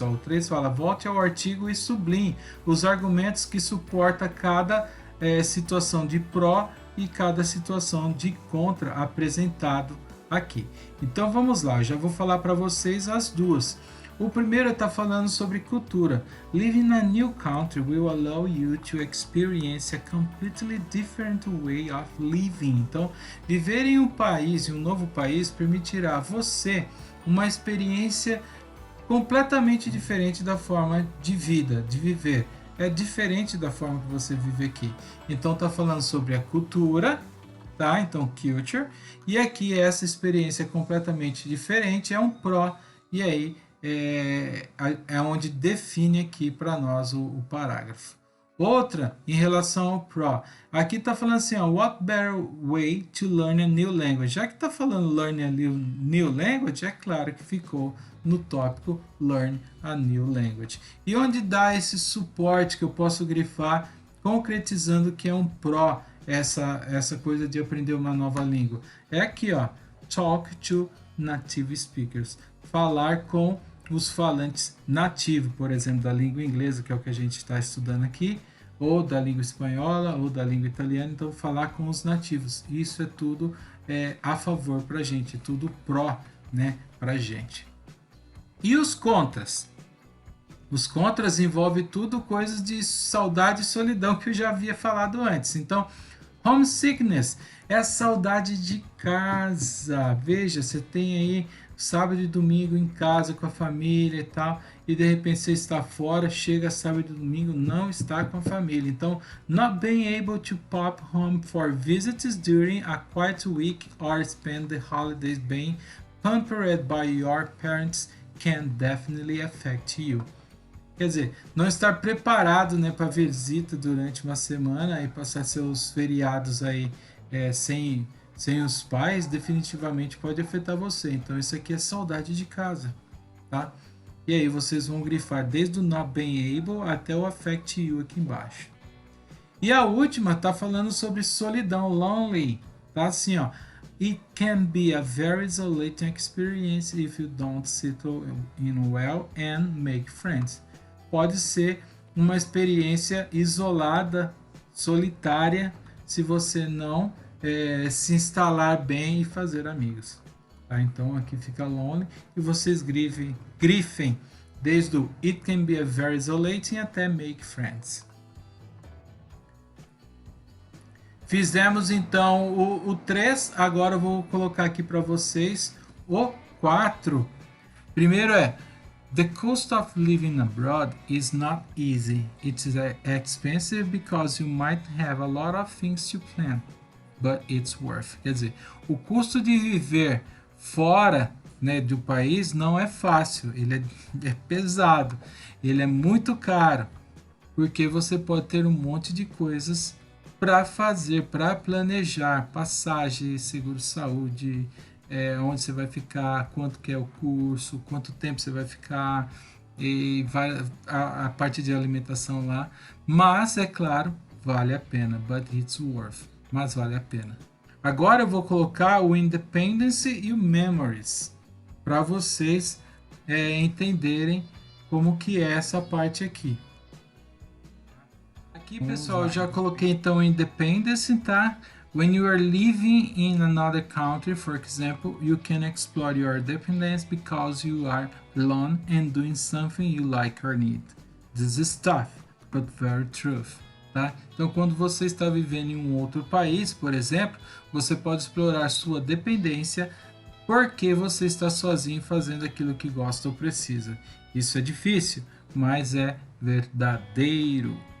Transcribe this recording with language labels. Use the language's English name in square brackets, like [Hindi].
[Portuguese] Ó. O 3 fala, volte ao artigo e sublinhe os argumentos que suporta cada situação de pró e cada situação de contra apresentado aqui. Então vamos lá, eu já vou falar para vocês as duas. O primeiro está falando sobre cultura. [English] Living in a new country will allow you to experience a completely different way of living. [Portuguese] Então, viver em um país, em um novo país, permitirá a você uma experiência completamente diferente da forma de vida, de viver. É diferente da forma que você vive aqui. Então, está falando sobre a cultura, tá? Então, culture. E aqui essa experiência completamente diferente é um pró. E aí é onde define aqui para nós o parágrafo. Outra, em relação ao pro. Aqui está falando assim, ó, [English] what better way to learn a new language? [Portuguese] Já que está falando [English] learn a new language, [Portuguese] é claro que ficou no tópico learn a new language. E onde dá esse suporte que eu posso grifar, concretizando que é um pro essa coisa de aprender uma nova língua? [English] É aqui, ó, talk to native speakers. [Portuguese] Falar com os falantes nativos, por exemplo, da língua inglesa, que é o que a gente está estudando aqui, ou da língua espanhola, ou da língua italiana, então falar com os nativos. Isso é tudo a favor para a gente, tudo pró, né, para a gente. E os contras? Os contras envolvem tudo coisas de saudade e solidão que eu já havia falado antes. Então, homesickness é a saudade de casa. Veja, você tem aí sábado e domingo em casa com a família e tal, e de repente você está fora, chega sábado e domingo, não está com a família. [English] Então, not being able to pop home for visits during a quiet week or spend the holidays being pampered by your parents can definitely affect you. [Portuguese] quer dizer, não estar preparado, né, para visita durante uma semana e passar seus feriados aí sem os pais, definitivamente pode afetar você. Então isso aqui é saudade de casa, tá? E aí vocês vão grifar desde o [English] not being able [Portuguese] até o [English] affect you [Portuguese] aqui embaixo. E a última tá falando sobre solidão, lonely, tá assim, ó. [English] It can be a very isolating experience if you don't settle in well and make friends. [Portuguese] Pode ser uma experiência isolada, solitária, se você não se instalar bem e fazer amigos. Tá? Então aqui fica lonely e vocês grifem desde o [English] it can be a very isolating [Portuguese] até [English] make friends. [Portuguese] Fizemos então o 3, agora eu vou colocar aqui para vocês o 4. Primeiro é: [English] the cost of living abroad is not easy. It is expensive because you might have a lot of things to plan, but it's worth. [Portuguese] Quer dizer, o custo de viver fora, né, do país não é fácil, ele é pesado, ele é muito caro, porque você pode ter um monte de coisas para fazer, para planejar, passagem, seguro-saúde, onde você vai ficar, quanto que é o curso, quanto tempo você vai ficar, e a parte de alimentação lá. Mas, é claro, vale a pena, [English] but it's worth, [Portuguese] mas vale a pena. Agora eu vou colocar o Independence e o Memories, para vocês entenderem como que é essa parte aqui. Aqui, pessoal, eu já coloquei então Independence, tá? [English] When you are living in another country, for example, you can explore your independence because you are alone and doing something you like or need. This is tough, but very true. [Portuguese] Tá? Então, quando você está vivendo em um outro país, por exemplo, você pode explorar sua dependência porque você está sozinho fazendo aquilo que gosta ou precisa. Isso é difícil, mas é verdadeiro.